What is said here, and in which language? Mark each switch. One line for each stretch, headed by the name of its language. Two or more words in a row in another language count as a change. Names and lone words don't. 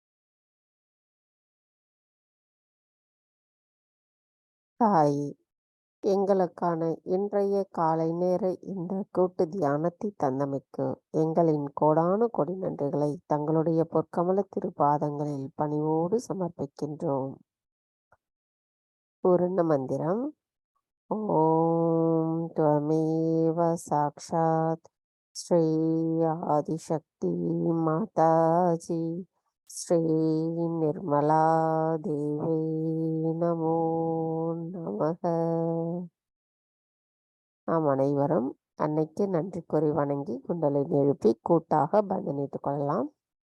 English: Hi.
Tamil: எங்களுக்கான இன்றைய காலை நேர இந்த கூட்டு தியானத்தை தந்தமைக்கு எங்களின் கோடானு கொடி நன்றிகளை தங்களுடைய பொற்கமல திருப்பாதங்களில் பணிவோடு சமர்ப்பிக்கின்றோம். பூரண மந்திரம்.
Sanskrit: ஓம் त्वमेव साक्षात् श्री आदिशक्ति माताजी श्री निर्मला देवी नमो नमः.
Tamil: நாம் அனைவரும் அன்னைக்கு நன்றி கூறி வணங்கி குண்டலினி எழுப்பி கூட்டாக பந்தனிட்டுக் கொள்ளலாம்.